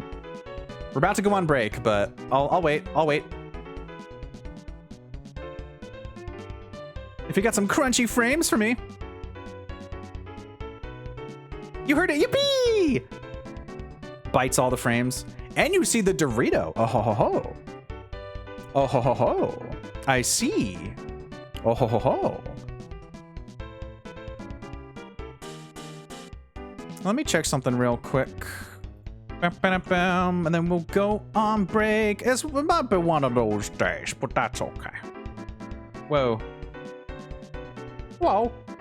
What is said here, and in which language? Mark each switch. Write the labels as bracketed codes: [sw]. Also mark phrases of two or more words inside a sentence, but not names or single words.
[en] We're about to go on break, but I'll wait. I'll wait. If you got some crunchy frames for me. You heard it, yippee! Bites all the frames. And you see the Dorito. Oh ho ho ho. Oh ho ho ho. I see. Oh ho ho ho. Let me check something real quick. And then we'll go on break. It might be one of those days, but that's okay. Whoa. Whoa.